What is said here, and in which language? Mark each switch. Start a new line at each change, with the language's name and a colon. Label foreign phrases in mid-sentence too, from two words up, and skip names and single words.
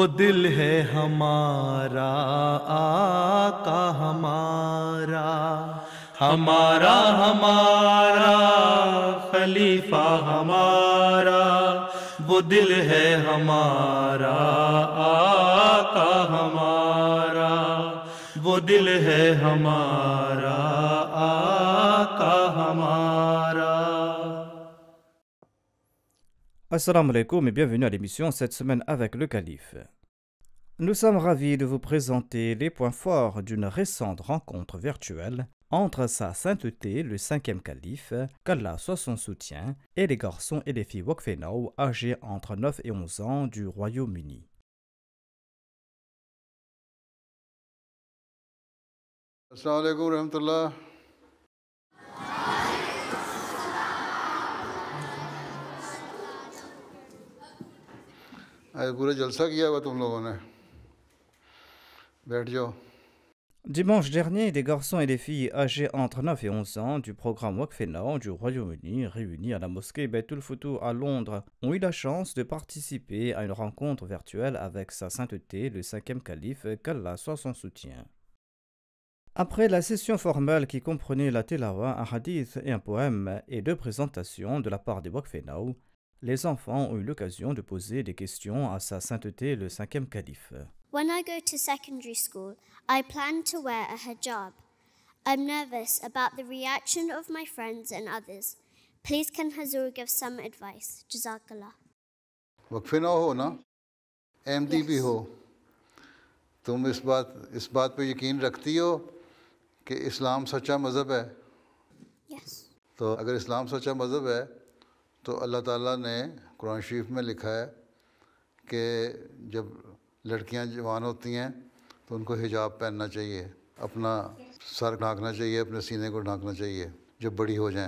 Urdu: دل ہے ہمارا، آقا ہمارا ہمارا ہمارا خلیفہ ہمارا وہ دل ہے ہمارا، آقا ہمارا وہ دل ہے ہمارا، آقا ہمارا.
Arabic: السلام عليكم
French: et bienvenue à l'émission cette semaine avec le calife. Nous sommes ravis de vous présenter les points forts d'une récente rencontre virtuelle entre sa sainteté, le 5e calife, qu'Allah soit son soutien, et les garçons et les filles Wakfenao âgés entre 9 et 11 ans du Royaume-Uni.
Arabic: السلام علیکم ورحمۃ اللہ.
Urdu: آج پورا جلسہ کیا ہوا تم لوگوں نے. بیٹھ جاؤ.
French: Dimanche dernier, des garçons et des filles âgés entre 9 et 11 ans du programme Wakfenao du Royaume-Uni, réunis à la mosquée Baitul Futuh à Londres, ont eu la chance de participer à une rencontre virtuelle avec sa sainteté, le 5e calife, qu'Allah soit son soutien. Après la session formelle qui comprenait la tilawa, un hadith et un poème et 2 présentations de la part des Wakfenao, les enfants ont eu l'occasion de poser des questions à sa sainteté, le 5e calife.
English: When I go to secondary school, I plan to wear a hijab. I'm nervous about the reaction of my friends and others. Please can Hazur give some advice? Jazakallah.
Urdu: وقفے نہ ہو نا، احمدی بھی ہو. تم اس بات پہ یقین رکھتی ہو کہ اسلام سچا مذہب ہے. Yes. تو اگر اسلام سچا مذہب ہے تو اللہ تعالیٰ نے قرآن شریف میں لکھا ہے کہ جب لڑکیاں جوان ہوتی ہیں تو ان کو حجاب پہننا چاہیے، اپنا سر ڈھانکنا چاہیے، اپنے سینے کو ڈھانکنا چاہیے جب بڑی ہو جائیں.